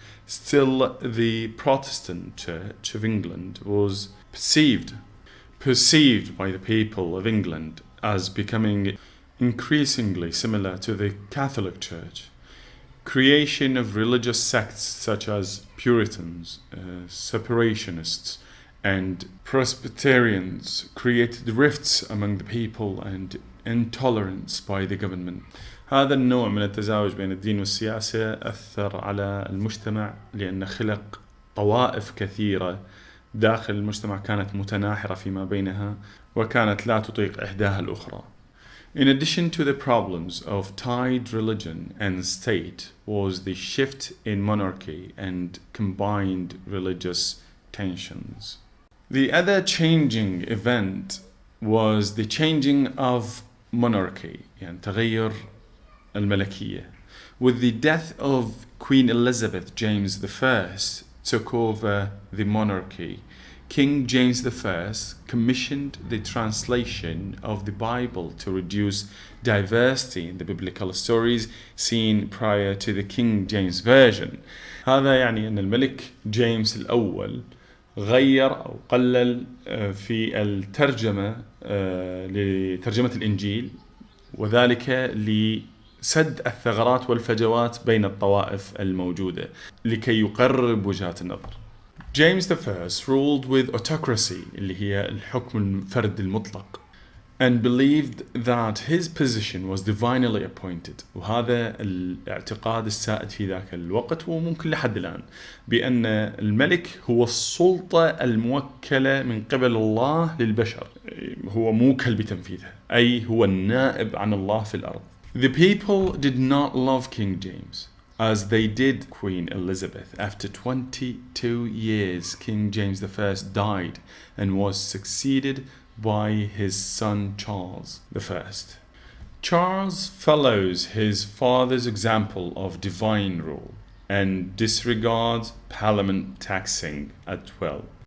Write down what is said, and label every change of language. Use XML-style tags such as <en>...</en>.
<en>Still, the Protestant Church of England was perceived by the people of England as becoming increasingly similar to the Catholic Church. Creation of religious sects such as Puritans, Separationists, and Presbyterians created rifts among the people and intolerance by the government.</en> <ar>هذا النوع من التزاوج بين الدين والسياسة أثر على المجتمع لأن خلق طوائف كثيرة داخل المجتمع كانت متناحرة فيما بينها وكانت لا تطيق إحداها الأخرى.</ar> <en>In addition to the problems of tied religion and state was the shift in monarchy and combined religious tensions. The other changing event was the changing of monarchy,</en> <ar>يعني تغير الملكية.</ar> <en>With the death of Queen Elizabeth, James I took over the monarchy. King James I commissioned the translation of the Bible to reduce diversity in the biblical stories seen prior to the King James Version.</en> <ar>هذا يعني أن الملك جيمس الأول غير أو قلل في الترجمة لترجمة الإنجيل، وذلك لسد الثغرات والفجوات بين الطوائف الموجودة لكي يقرب وجهات النظر.</ar> <en>James I ruled with autocracy،</en> <ar>اللي هي الحكم الفرد المطلق،</ar> <en>and believed that his position was divinely appointed.</en> <ar>وهذا الاعتقاد السائد في ذاك الوقت وممكن لحد الآن، بأن الملك هو السلطة الموكلة من قبل الله للبشر، هو موكل بتنفيذها، أي هو النائب عن الله في الأرض.</ar> <en>The people did not love King James as they did Queen Elizabeth. After 22 years, King James I died and was succeeded by his son Charles I. Charles follows his father's example of divine rule and disregards parliament taxing at will.</en>